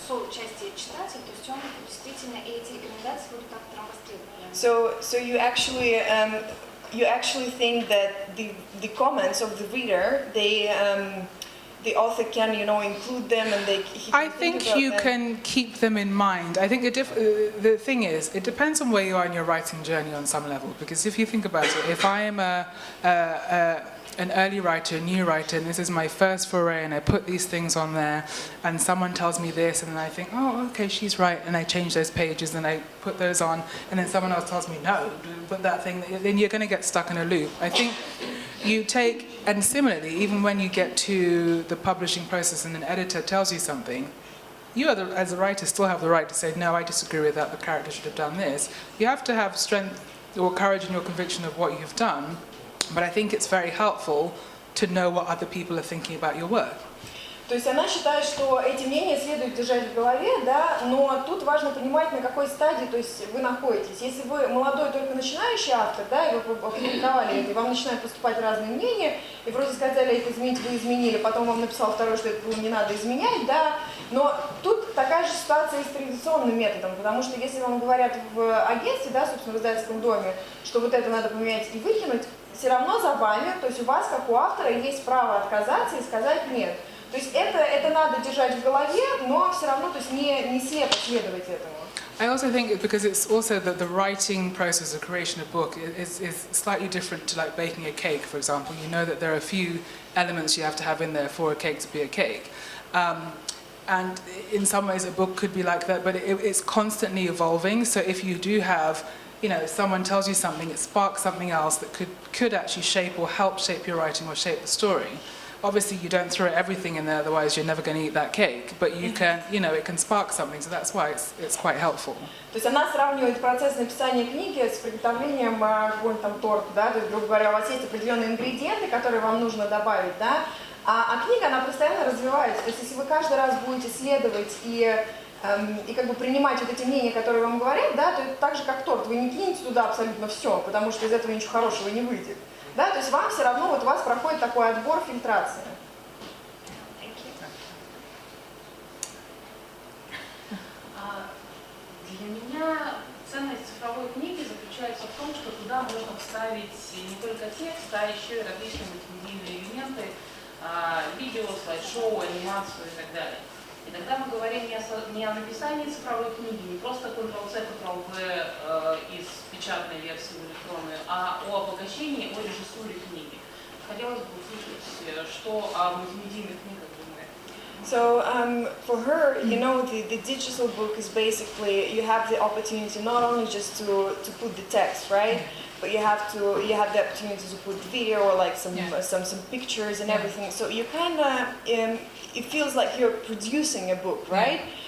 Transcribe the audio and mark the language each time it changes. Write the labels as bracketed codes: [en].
[ru] Части читателя, то есть он действительно эти рекомендации будут авторам востребованы. [en] So you actually you actually think that the comments of the reader, the author can, include them and I think you can keep them in mind. I think the thing is, it depends on where you are in your writing journey on some level. Because if you think about it, if I am an early writer, a new writer, and this is my first foray, and I put these things on there, and someone tells me this, and then I think, oh, okay, she's right, and I change those pages, and I put those on, and then someone else tells me, no, put that thing, then you're going to get stuck in a loop. I think you take, and similarly, even when you get to the publishing process and an editor tells you something, you as a writer still have the right to say, no, I disagree with that, the character should have done this. You have to have strength or courage in your conviction of what you have done, but I think it's very helpful to know what other people are thinking about your work. [ru] То есть она считает, что эти мнения следует держать в голове, да, но тут важно понимать, на какой стадии, то есть вы находитесь. Если вы молодой, только начинающий автор, да, и вы опубликовали это, и вам начинают поступать разные мнения, и вроде сказали, это изменить, вы изменили, потом вам написал второй, что это не надо изменять, да, но тут такая же ситуация и с традиционным методом, потому что если вам говорят в агентстве, да, собственно, в издательском доме, что вот это надо поменять и выкинуть, все равно за вами, то есть у вас, как у автора, есть право отказаться и сказать нет. То есть это надо держать в голове, но все равно, то есть не слепо следовать этому. [en] I also think because it's also that the writing process of creation of a book is slightly different to like baking a cake, for example. You know that there are a few elements you have to have in there for a cake to be a cake. And in some ways a book could be like that, but it's constantly evolving. So if you do have, someone tells you something, it sparks something else that could actually shape or help shape your writing or shape the story. Obviously, you don't throw everything in there, otherwise you're never going to eat that cake. But you can, it can spark something, so that's why it's quite helpful. [ru] То есть она сравнивает процесс написания книги с приготовлением какого-нибудь там торта, да, то есть, грубо говоря, у вас есть определенные ингредиенты, которые вам нужно добавить, да, а книга, она постоянно развивается. То есть если вы каждый раз будете следовать и как бы принимать вот эти мнения, которые вам говорят, да, то это так же, как торт. Вы не кинете туда абсолютно все, потому что из этого ничего хорошего не выйдет. Да, то есть вам все равно, вот у вас проходит такой отбор, фильтрация. Для меня ценность цифровой книги заключается в том, что туда можно вставить не только текст, а еще и различные мультимедийные элементы, видео, слайд-шоу, анимацию и так далее. И тогда мы говорим не о написании цифровой книги, не просто Ctrl-C, Ctrl-V из печатной версии в электронную, а о обогащении, о режиссуре книги. Хотелось бы услышать, что о мультимедийных книгах думает. [en] So for her, the digital book is basically, you have the opportunity not only just to put the text, right? But you have the opportunity to put video or like some pictures and everything. So you kind of, it feels like you're producing a book, right?